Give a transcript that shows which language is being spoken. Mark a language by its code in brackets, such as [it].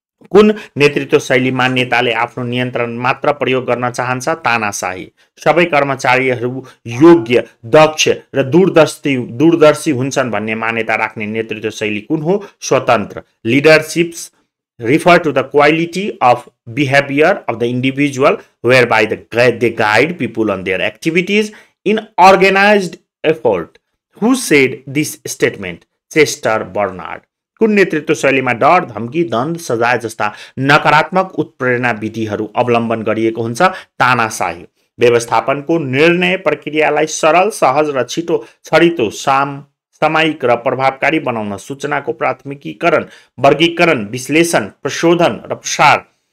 [ne] कुन नेतृत्व शैलीमा नेताले आफ्नो नियन्त्रण मात्र प्रयोग गर्न चाहन्छ? तानाशाही। सबै कर्मचारीहरू योग्य, दक्ष र दूरदर्शी हुन्छन् भन्ने मान्यता राख्ने नेतृत्व शैली कुन हो? स्वतन्त्र। [en] Leaderships refer to the quality of behavior of the individual whereby they guide people on their activities in organized effort. Who said this statement? [ne] Chester Barnard. कुन नेतृत्व शैलीमा डर, धम्की, दण्ड, सजाय जस्ता नकारात्मक उत्प्रेरणा विधिहरू अवलम्बन गरिएको हुन्छ? तानाशाही। व्यवस्थापनको निर्णय प्रक्रियालाई सरल, सहज र छरितो, सामयिक र प्रभावकारी बनाउन सूचनाको प्राथमिकीकरण, वर्गीकरण, विश्लेषण, प्रशोधन र प्रसार